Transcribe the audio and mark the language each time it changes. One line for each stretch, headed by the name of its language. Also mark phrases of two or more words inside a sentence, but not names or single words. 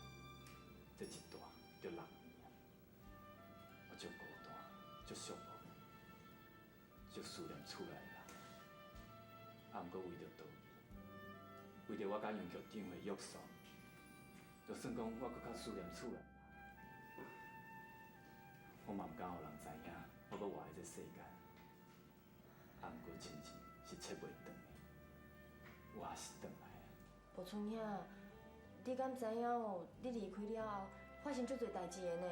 Min Nan Chinese: 这一住就6年啊！我足孤单，足寂寞，足思念厝内的人。啊，毋过为着逃避，为着我甲杨局长的约束，就算讲我搁较思念厝内的人，我嘛毋敢互人知影我搁活在这世间。啊，毋过亲情是切袂断的，我也是转来啊。吴春兄，你敢知影哦？你离开了后，发生足侪代志的呢。